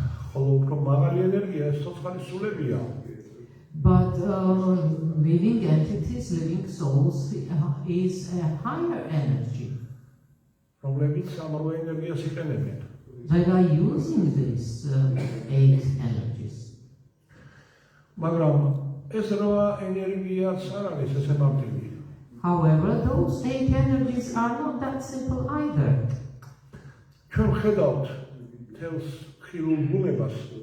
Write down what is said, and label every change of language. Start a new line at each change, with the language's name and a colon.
Georgian: ხოლო უფრო მაღალი ენერგია ეს ცოცხალი სულებია.
English: But living entities, living souls is a higher energy.
Georgian: რომლებიც ამ რვა ენერგიას იყენებენ.
English: They are using these 8 energies.
Georgian: მაგრამ ეს რვა ენერგიაც არ არის ესე მარტივი.
English: However, those 8 energies are not that simple either.
Georgian: ჩვენ ვხედავთ თელს ხილულ ბუნებას.